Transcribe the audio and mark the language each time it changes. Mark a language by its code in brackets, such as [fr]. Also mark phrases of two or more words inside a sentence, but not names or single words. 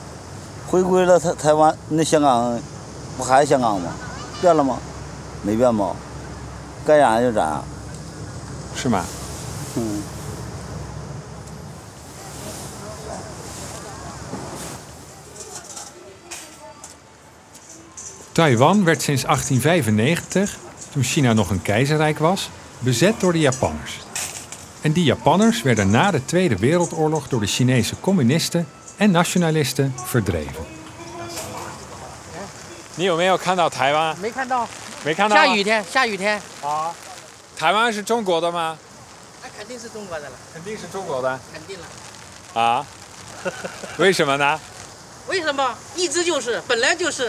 [zh] 回归了台湾，那香港不还是香港吗？变了吗？没变吧？该咋样就咋样。 [nl] 是吗？Taiwan werd sinds 1895, toen China nog een keizerrijk was, bezet door de Japanners. En die Japanners werden na de Tweede Wereldoorlog door de Chinese communisten en nationalisten verdreven. [zh] 你有没有看到台湾？没看到。没看到。下雨天。啊，台湾是中国的吗？那肯定是中国的了。肯定是中国的。肯定了。啊？为什么呢？为什么？一直就是，本来就是。